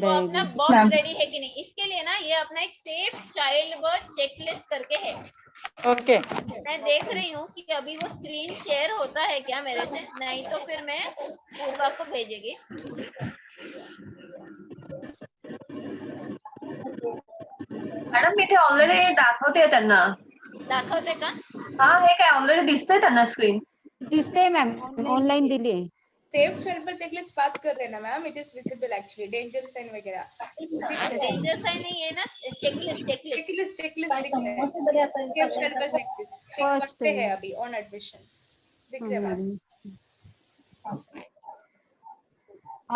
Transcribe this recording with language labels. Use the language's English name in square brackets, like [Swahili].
[Hindi] तो अपना आएगा। बॉक्स रेडी है कि नहीं, इसके लिए ना ये अपना एक सेफ चाइल्ड बर्थ चेकलिस्ट करके है। [English] okay [Hindi] मैं देख रही हूँ कि अभी वो स्क्रीन शेयर होता है क्या मेरे से, नहीं तो फिर मैं पूर्वा को भेजेगी। [Marathi] मॅडम इथे ऑलरेडी दाखवते त्यांना। दाखवते का? हा, हे काय ऑलरेडी दिसतंय त्यांना स्क्रीन। दिसते मॅम, ऑनलाइन दिली आहे। [Hindi] सेफ चाइल्ड बर्थ चेकलिस्ट बात कर रहे हैं ना ma'am, [English] it is visible actually, [Hindi] danger sign वगैरह। डेंजर साइन नहीं है ना, चेकलिस्ट दिख रहा है। [English] safe child birth checklist First [Hindi] पे है अभी ऑन एडमिशन, दिख रहा है मैम।